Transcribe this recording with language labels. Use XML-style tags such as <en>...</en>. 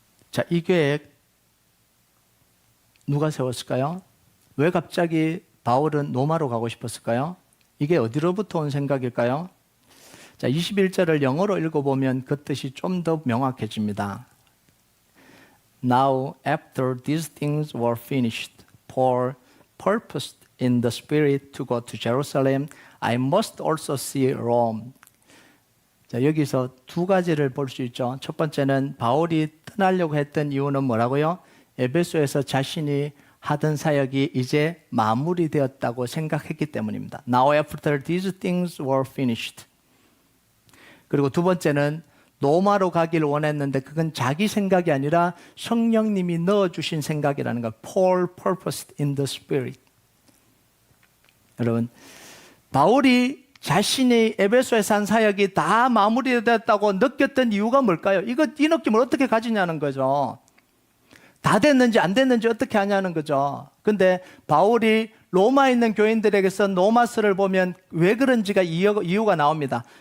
<ko>자, 이 계획 누가 세웠을까요? 왜 갑자기 바울은 로마로 가고 싶었을까요? 이게 어디로부터 온 생각일까요? 자, 21절을 영어로 읽어보면 그 뜻이 좀 더 명확해집니다.</ko> <en>Now after these things were finished, Paul purposed in the Spirit to go to Jerusalem. I must also see Rome.</en> <ko>자, 여기서 두 가지를 볼 수 있죠. 첫 번째는 바울이 떠나려고 했던 이유는 뭐라고요? 에베소에서 자신이 하던 사역이 이제 마무리되었다고 생각했기 때문입니다.</ko> <en>Now after these things were finished.</en> <ko>그리고 두 번째는 로마로 가기를 원했는데 그건 자기 생각이 아니라 성령님이 넣어주신 생각이라는 거.</ko> <en>Paul purposed in the Spirit.</en> <ko>여러분, 바울이 자신이 에베소에서 한 사역이 다 마무리됐다고 느꼈던 이유가 뭘까요? 이 느낌을 어떻게 가지냐는 거죠. 다 됐는지 안 됐는지 어떻게 하냐는 거죠. 근데 바울이 로마에 있는 교인들에게서 로마서를 보면 왜 그런지가 이유가 나옵니다.</ko>